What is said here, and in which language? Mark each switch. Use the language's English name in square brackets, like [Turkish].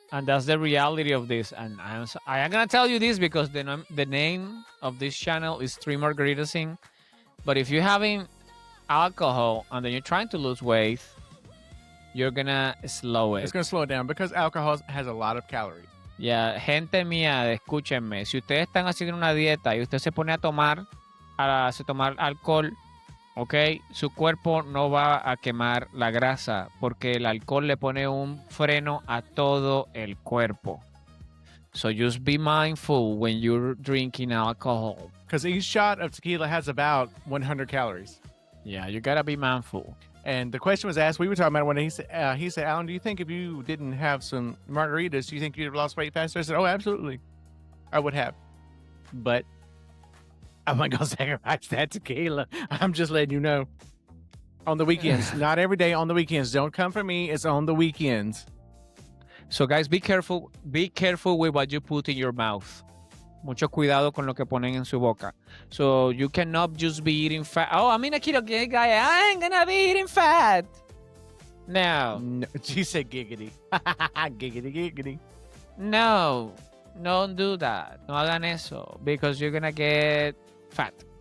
[English] And that's the reality of this. And I am going to tell you this because the name of this channel is 3 Margaritas In. But if you're having alcohol and then you're trying to lose weight, you're going to slow it. It's going to slow it down because alcohol has a lot of calories. [Spanish] Ya, gente mía, escúchenme. Si ustedes están haciendo una dieta y usted se pone a tomar alcohol, ¿ok? Su cuerpo no va a quemar la grasa porque el alcohol le pone un freno a todo el cuerpo. [English] So just be mindful when you're drinking alcohol. Because each shot of tequila has about 100 calories. Yeah, you gotta be mindful. And the question was asked, we were talking about when he said, Alan, do you think if you didn't have some margaritas, do you think you'd have lost weight faster? I said, oh, absolutely. I would have. But I'm not going to sacrifice that tequila. I'm just letting you know. On the weekends. Not every day, on the weekends. Don't come for me. It's on the weekends. So guys, be careful. Be careful with what you put in your mouth. [Spanish] Mucho cuidado con lo que ponen en su boca. [English] So you cannot just be eating fat. Oh, I'm in a ketogenic diet. I ain't gonna be eating fat. No. She said giggity. Giggity, giggity. No. Don't do that. [Spanish] No hagan eso. [English] Because you're gonna get fat.